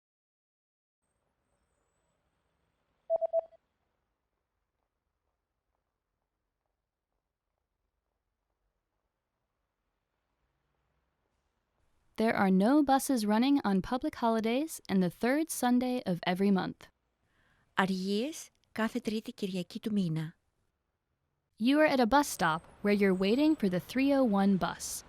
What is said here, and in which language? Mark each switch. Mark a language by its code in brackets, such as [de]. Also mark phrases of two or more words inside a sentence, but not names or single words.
[en] There are no buses running on public holidays and the 3rd Sunday of every month. [el] Αργίες κάθε Τρίτη Κυριακή του μήνα. [en] You are at a bus stop where you're waiting for the 301 bus.